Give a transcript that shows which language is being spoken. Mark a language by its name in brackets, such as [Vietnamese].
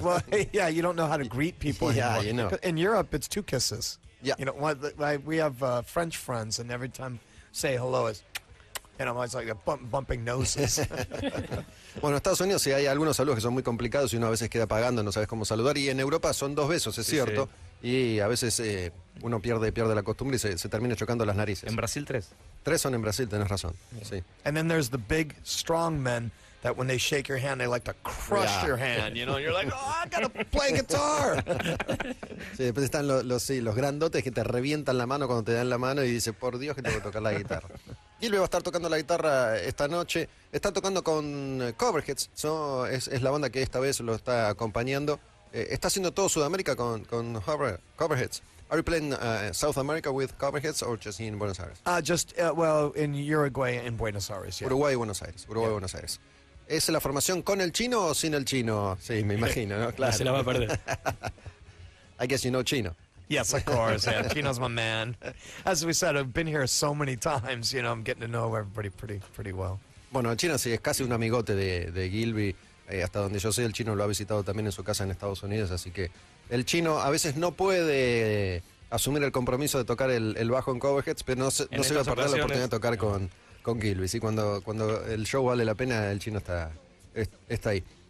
[English] Well, yeah, you don't know how to greet people anymore. Yeah, you know. In Europe, it's 2 kisses. Yeah. You know, we have French friends, and every time say hello, it's, you know, it's like bumping noses. [Spanish] Bueno, en Estados Unidos sí hay algunos saludos que son muy complicados y uno a veces queda pagando, no sabes cómo saludar. Y en Europa son 2 besos, es cierto. Sí. Y a veces uno pierde la costumbre y se termina chocando las narices. En Brasil 3. 3 son en Brasil, tenés razón. Sí. [English] And then there's the big, strong men that when they shake your hand, they like to crush your hand, you know, and you're like, oh, I gotta play guitar. [Spanish] Sí, después están los grandotes que te revientan la mano cuando te dan la mano y dices, por Dios que tengo que tocar la guitarra. Gilby va a estar tocando la guitarra esta noche. Está tocando con Coverheads, ¿no? Es la banda que esta vez lo está acompañando. Está haciendo todo Sudamérica con Coverheads. [English] Are you playing South America with Coverheads or just in Buenos Aires? Well, in Uruguay and Buenos Aires, yeah. [Spanish] Uruguay y Buenos Aires. Buenos Aires. ¿Es la formación con el chino o sin el chino? Sí, me imagino, ¿no? Claro. Se la va a perder. [English] I guess you know chino. Yes, of course. Yeah, Chino's my man. As we said, I've been here so many times. You know, I'm getting to know everybody pretty well. [Spanish] Bueno, el chino sí es casi un amigote de Gilby. Hasta donde yo sé, el chino lo ha visitado también en su casa en Estados Unidos, así que el chino a veces no puede asumir el compromiso de tocar el bajo en Coverheads, pero no se va a perder la oportunidad de tocar con Gilby. ¿Sí? Cuando el show vale la pena, el chino está ahí.